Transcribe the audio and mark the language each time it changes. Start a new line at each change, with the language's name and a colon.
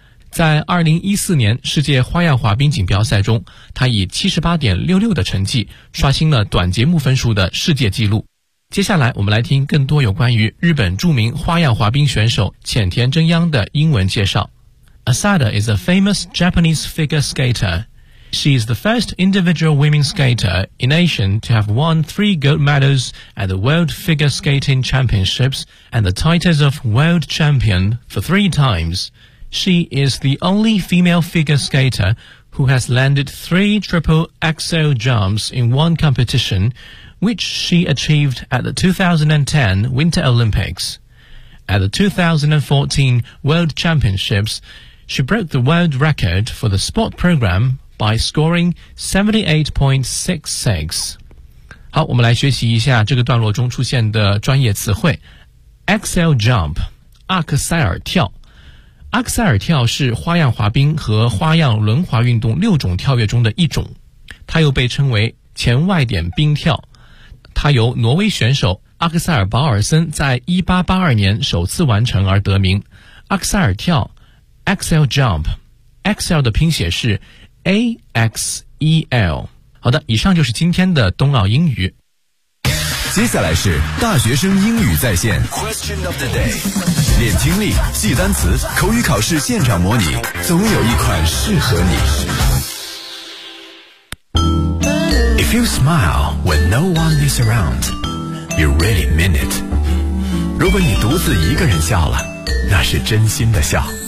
Chinese: 在2014年世界花样滑冰锦标赛中，他以 78.66 的成绩刷新了短节目分数的世界纪录。接下来我们来听更多有关于日本著名花样滑冰选手浅田真央的英文介绍。
English: Asada is a famous Japanese figure skater. She is the first individual women skater in Asia to have won 3 gold medals at the World Figure Skating Championships and the titles of World Champion for 3 times. She is the only female figure skater who has landed 3 triple axel jumps in one competition,which she achieved at the 2010 Winter Olympics. At the 2014 World Championships, she broke the world record for the sport program by scoring 78.66.
Chinese: 好，我们来学习一下这个段落中出现的专业词汇。 Axel Jump, 阿克塞尔跳。阿克塞尔跳是花样滑冰和花样轮滑运动六种跳跃中的一种，它又被称为前外点冰跳。他由挪威选手阿克塞尔保尔森在1882年首次完成而得名。阿克塞尔跳 Axel Jump， Axel 的拼写是 AXEL。好的，以上就是今天的冬奥英语。接下来是大学生英语在线
English: Question of the day，
Chinese: 练听力，记单词，口语考试现场模拟，总有一款适合你。
English: If you smile when no one is around, you really mean it.
Chinese: 如果你独自一个人笑了，那是真心的笑。